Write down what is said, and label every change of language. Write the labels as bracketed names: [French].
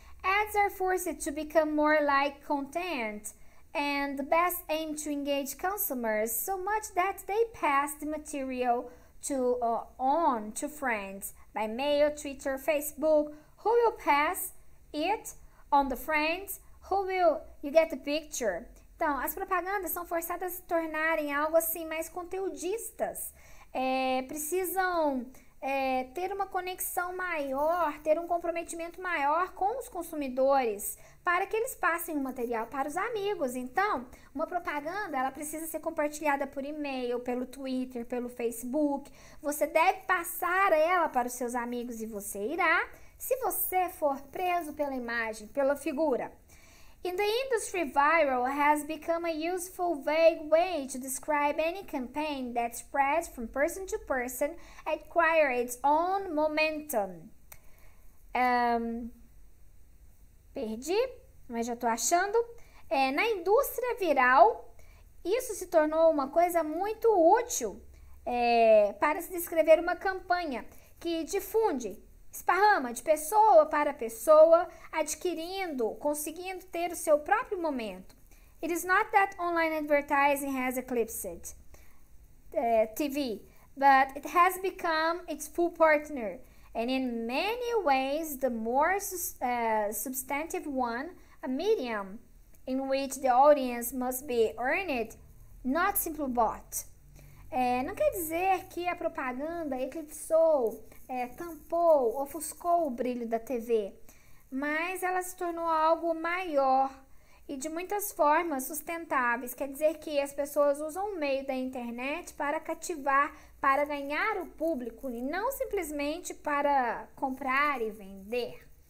[English] Ads are forced to become more like content, and the best aim to engage consumers so much that they pass the material on to friends by mail, Twitter, Facebook, who will pass it on the friends, who will, you get the picture. [Portuguese] Então, as propagandas são forçadas a se tornarem algo assim mais conteudistas, precisam ter uma conexão maior, ter um comprometimento maior com os consumidores, para que eles passem o material para os amigos. Então, uma propaganda, ela precisa ser compartilhada por e-mail, pelo Twitter, pelo Facebook. Você deve passar ela para os seus amigos e você irá, se você for preso pela imagem, pela figura. [English] In the industry, viral has become a useful, vague way to describe any campaign that spreads from person to person and acquires its own momentum. [Portuguese] Perdi, mas já tô achando. Na indústria viral, isso se tornou uma coisa muito útil para se descrever uma campanha que difunde, esparrama de pessoa para pessoa, conseguindo ter o seu próprio momento. [English] It is not that online advertising has eclipsed TV, but it has become its full partner, and in many ways the more substantive one, a medium in which the audience must be earned, not simply bought. [Portuguese] Não quer dizer que a propaganda eclipsou, tampou, ofuscou o brilho da TV, mas ela se tornou algo maior e de muitas formas sustentáveis. Quer dizer que as pessoas usam o meio da internet para cativar, para ganhar o público e não simplesmente para comprar e vender.